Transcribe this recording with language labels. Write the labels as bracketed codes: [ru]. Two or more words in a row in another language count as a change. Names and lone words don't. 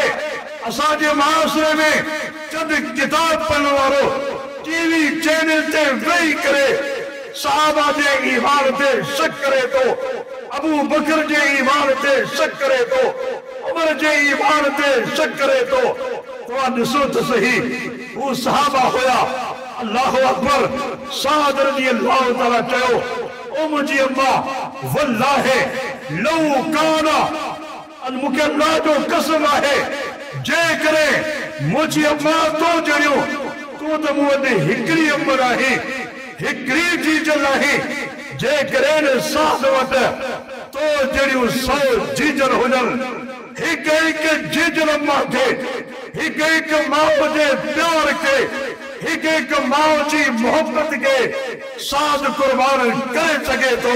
[sd] असांजे माशरे में चंद किताब पढ़ण वारो टीवी चैनल ते वेही करे सहाबा जे ईमान ते शक करे थो, अबू बकर जे ईमान ते शक करे थो, उमर जे ईमान ते शक करे थो। तव्हां ॾिसो त सही, हू सहाबा हुया। [ar] الله أكبر. سعد رضي الله تعالى [sd] चयो, ओ मुंहिंजी अम्मा [ar] والله لو كان, [sd] मूंखे अल्लाह जो कसम आहे, जेकॾहिं मुंहिंजी अम्मा तो जहिड़ियूं, तूं त मूं वटि हिकिड़ी अमर आहे, हिकिड़ी जीजल आहे, जेकॾहिं साद वटि तो जहिड़ियूं 100 जीजल हुजनि, हिकु हिकु जीजल अम्मा खे, हिकु हिकु माउ जे प्यार खे, हिकु हिकु माउ जी मोहब्बत खे साद कुर्बान करे सघे थो।